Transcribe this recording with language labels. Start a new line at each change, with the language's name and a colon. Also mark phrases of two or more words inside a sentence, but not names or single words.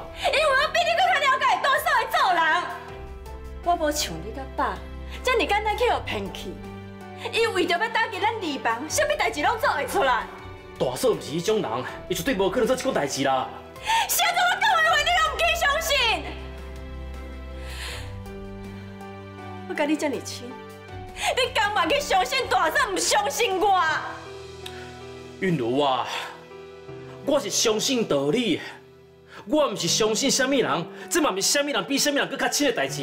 Min Nan Chinese: 因为我比你更较了解大嫂的做人，我无像你甲爸，这么简单去互骗去。伊为着要打击咱二房，啥物代志拢做会出来。大嫂毋是迄种人，伊绝对无可能做这款代志啦。啥子我讲的话你拢唔去相信？我甲你这么亲，你敢嘛去相信大嫂，唔相信我？韵如啊，我是相信道理，我毋是相信啥物人，这嘛毋是啥物人比啥物人更较亲的代志。